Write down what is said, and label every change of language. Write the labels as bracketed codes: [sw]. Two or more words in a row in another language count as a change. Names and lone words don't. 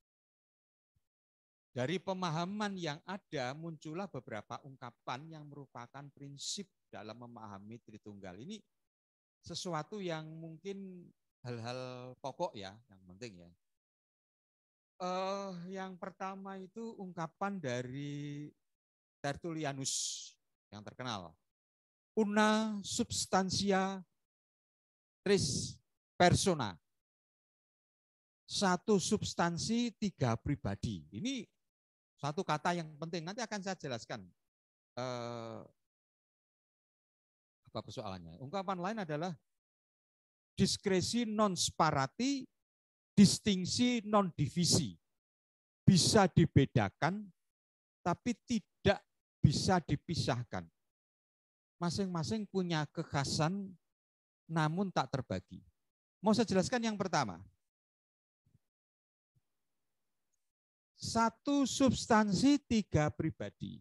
[id] Dari pemahaman yang ada muncullah beberapa ungkapan yang merupakan prinsip dalam memahami Tritunggal. Ini sesuatu yang mungkin hal-hal pokok ya, yang penting ya. Yang pertama itu ungkapan dari Tertullianus yang terkenal. [la] Una substantia tris persona. [id] Satu substansi, tiga pribadi. Ini satu kata yang penting. Nanti akan saya jelaskan apa persoalannya. Ungkapan lain adalah [la] diskresi non sparati, distingsi non divisi. [id] Bisa dibedakan, tapi tidak bisa dipisahkan. Masing-masing punya kekhasan, namun tak terbagi. Mau saya jelaskan yang pertama. Satu substansi, tiga pribadi.